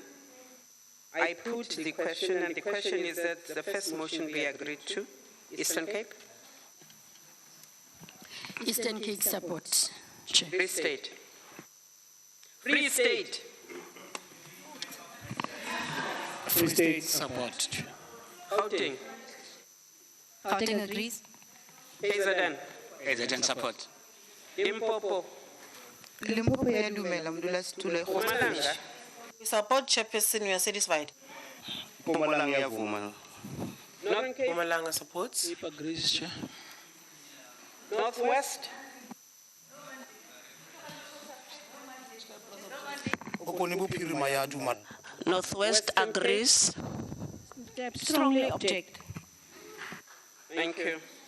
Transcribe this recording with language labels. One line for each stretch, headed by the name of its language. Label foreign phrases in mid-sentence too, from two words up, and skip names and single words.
English: I put the question, and the question is that the first motion be agreed to. Eastern Cape? Eastern Cape support. Chair. Free State? Free State? Free State support. Chair. Gauteng? Gauteng agrees. KZN? KZN support. Limpopo?
Northern Sotho: Limpopo ya dumela modulasetulo.
English: Mpumalanga? Support, Chairperson, we are satisfied.
Zulu: Mpumalanga yavuma.
English: Northern Cape? Mpumalanga supports. Cape agrees, Chair. Northwest? Northwest agrees. Strongly object. Thank you.